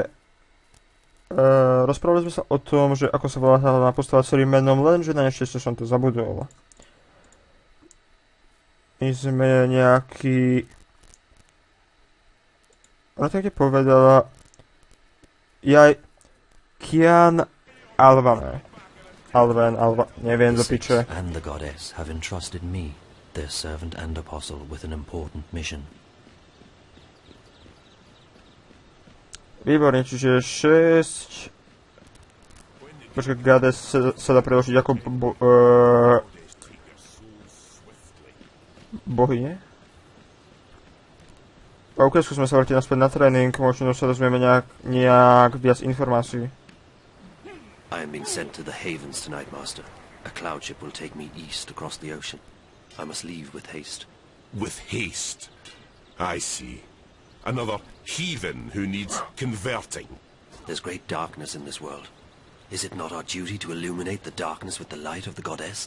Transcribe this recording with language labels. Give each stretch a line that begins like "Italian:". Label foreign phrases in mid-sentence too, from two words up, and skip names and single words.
Slovak: rozprávali sme sa o tom, že ako sa volá hlavná postava celým menom, lenže na nešťastie som to zabudol. My sme nejaký... Ona tak povedala... Cian Albane. Neviem do piče.
English: And the goddess have entrusted me, their servant and apostle, with an important mission.
Slovak: Výborne, čiže 6... Počkaj, Goddess sa dá preložiť ako bohyne? OK, skúsme sa vrátiť naspäť na tréning, možno sa dozvieme nejak viac informácií.
English: I am being sent to the Havens tonight, Master. A cloud ship will take me east across the ocean. I must leave with haste. With haste? I see. Another heathen who needs converting. There's great darkness in this world. Is it not our duty to illuminate the darkness with the light of the goddess?